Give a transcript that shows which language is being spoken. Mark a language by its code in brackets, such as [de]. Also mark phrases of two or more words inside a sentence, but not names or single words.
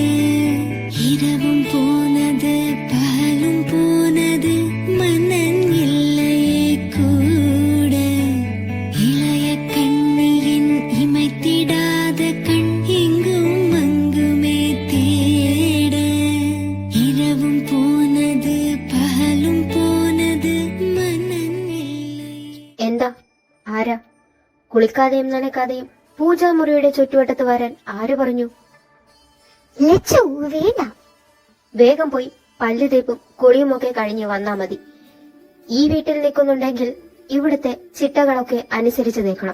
[ta] இரவும் போனது பகலும் போனது மன்னன் இல்லையே கூட. இளைய கண்ணியின் இமைத்திடாத கண் எங்கும் அங்குமே தேட. இரவும் போனது பகலும் போனது மன்னன் இல்லை. [ml] എന്താ ആരാ? കുളിക്കാതെയും നനക്കാതെയും പൂജാമുറിയുടെ ചുറ്റുവട്ടത്ത് വരാൻ ആര് പറഞ്ഞു? ലച്ചു വേണ്ട. വേഗം പോയി പല്ല് തേപ്പും കുളിയുമൊക്കെ കഴിഞ്ഞ് വന്നാ മതി. ഈ വീട്ടിൽ നിൽക്കുന്നുണ്ടെങ്കിൽ ഇവിടുത്തെ ചിട്ടകളൊക്കെ അനുസരിച്ച് നിൽക്കണം.